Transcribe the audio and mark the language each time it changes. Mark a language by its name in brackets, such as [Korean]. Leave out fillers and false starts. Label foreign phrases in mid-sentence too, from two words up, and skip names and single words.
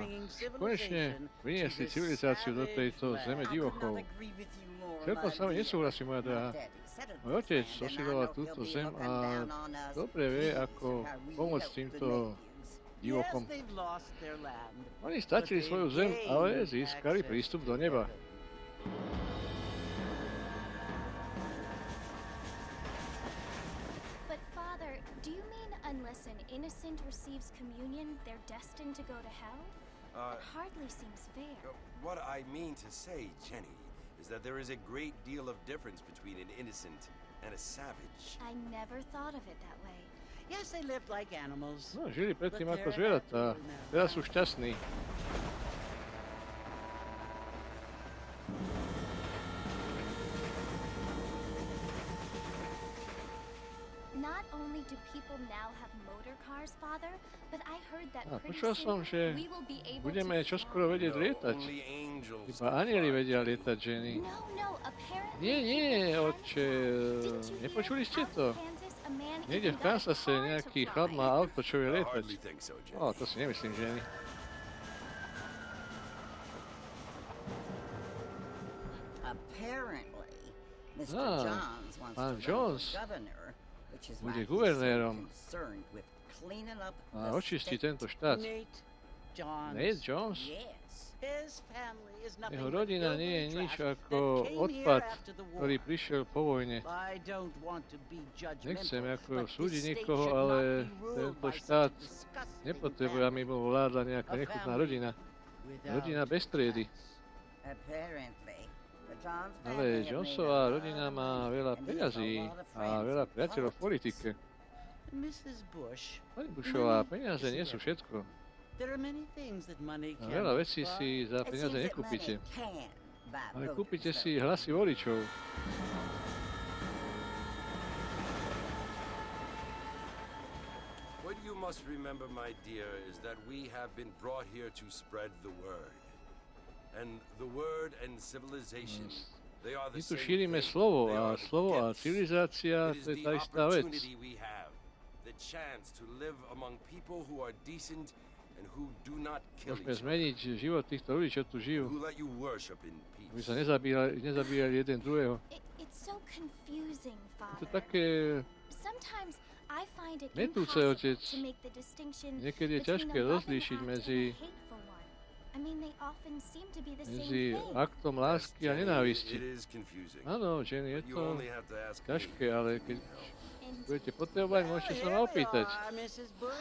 [Slovak] Konečne priniesli civilizáciu do tejto zeme divochov. Celkom s vami nesúhlasím, moja drahá. Môj otec osídloval túto zem a dobre vie, ako pomôcť týmto divochom. Oni stratili svoju zem, ale získali prístup do neba. [English] But Father, do you mean unless an innocent receives communion, they're destined to go to hell? That hardly seems fair. What I mean to say, Jenny, is that there is a great deal of difference between an innocent and a savage. I never thought of it that way. Yes, they lived like animals. No, [Slovak] žili predtým ako zvieratá. Teraz sú šťastní. [English] Not only do people now have motor cars, Father, but I heard that pretty [Slovak] Počul som, [English] soon [Slovak] že [English] we will be able [Slovak] budeme [English] to [Slovak] čoskoro vedieť lietať. [English] Only angels. [Slovak] Iba anieli vedia lietať, Jenny. [English] No, apparently. [Slovak] Nie, otče, nepočuli ste to? Niekde v Kansase nejaký chlap má auto, čo vie [English] I [Slovak] lietať. [English] hardly think so, Jenny. [Slovak] To si nemyslím, Jenny. [English] Apparently, Mr. Ah, Johns wants [Slovak] pán [English] to run [Slovak] Johns [English] for governor, which is why [Slovak] bude [English] he's so [Slovak] guvernérom [English] concerned with cleaning up [Slovak] a [English] the [Slovak] očistí [English] state. [Slovak] tento štát. [English] Nate Johns. Nate Johns? Yes. His family is nothing [Slovak] Jeho [English] but [Slovak] rodina nie je [English] hillbilly [Slovak] nič [English] trash [Slovak] ako [English] that came [Slovak] odpad, [English] here after the war. [Slovak] ktorý prišiel po vojne. [English] I don't want to be judgmental, [Slovak] Nechcem ako [English] but [Slovak] súdiť [English] this state [Slovak] nikoho, [English] should [Slovak] ale [English] not be ruled [Slovak] tento [English] by such [Slovak] štát [English] a disgusting [Slovak] nepotrebuje, aby [English] family [Slovak] mu vládla nejaká [English] A [Slovak] nechutná [English] family [Slovak] rodina. [English] without [Slovak] Rodina bez triedy. [English] Apparently, the Johns [Slovak] Ale [English] family have [Slovak] Jonesová [English] made a [Slovak] rodina [English] lot of [Slovak] má [English] money [Slovak] veľa [English] and [Slovak] peňazí [English] has a lot of [Slovak] a [English] friends [Slovak] veľa [English] in [Slovak] priateľov v politike. [English] Mrs. Bush, [Slovak] Pani Bushová, peniaze nie sú všetko. [English] there are many things that money [Slovak] A [English] can [Slovak] veľa vecí [English] buy. [Slovak] si za [English] It [Slovak] peniaze [English] seems that [Slovak] nekúpite. [English] money can buy [Slovak] Ale [English] voters, [Slovak] kúpite [English] though. [Slovak] si hlasy voličov. [English] What you must remember, my dear, is that we have been brought here to spread the word. And the word and civilization, they are the [Slovak] My tu [English] same [Slovak] šírime [English] thing. [Slovak] slovo [English] They [Slovak] a [English] are the [Slovak] slovo a [English] gifts. [Slovak] civilizácia [English] It is [Slovak] to je [English] the [Slovak] tá istá vec. [English] opportunity we have, the chance to live among people who are decent and who do not kill [Slovak] Môžeme [English] each other, [Slovak] zmeniť život týchto ľudí, čo tu žijú. [English] who let you worship in [Slovak] Aby sa [English] peace. [Slovak] nezabíjali jeden druhého. [English] It's so confusing, [Slovak] Je to [English] Father. [Slovak] také [English] Sometimes I find it [Slovak] metúce, [English] impossible [Slovak] otec. [English] to make the distinction [Slovak] Niekedy je [English] between [Slovak] ťažké [English] a loving [Slovak] rozlíšiť [English] act [Slovak] medzi, [English] and a hateful one. I mean, they often seem to be the same [Slovak] medzi [English] thing. [Slovak] aktom lásky a [English] Jenny, [Slovak] nenávisti. [English] It is confusing. [Slovak] Áno, Jenny, je [English] You [Slovak] to [English] only have to ask me. [Slovak] ťažké, ale keď [English] And [Slovak] budete potrebovať, môžete sa ma opýtať. [English] Mrs. Bush.